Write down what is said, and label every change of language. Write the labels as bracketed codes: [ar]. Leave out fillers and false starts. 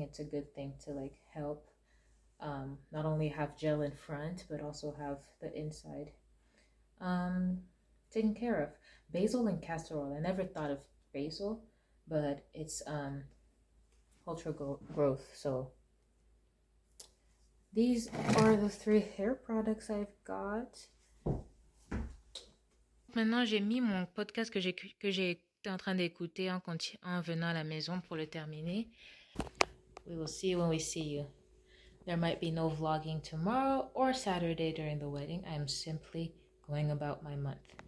[en] It's a good thing to like help not only have gel in front but also have the inside. taken care of. Basil and castor oil. I never thought of basil, but it's ultra growth. So these are the 3 hair products I've got. [fr] Maintenant, j'ai mis mon podcast que j'étais en train d'écouter en venant à la maison pour le terminer. [en] We will see when we see you. There might be no vlogging tomorrow or Saturday during the wedding. I am simply going about my month.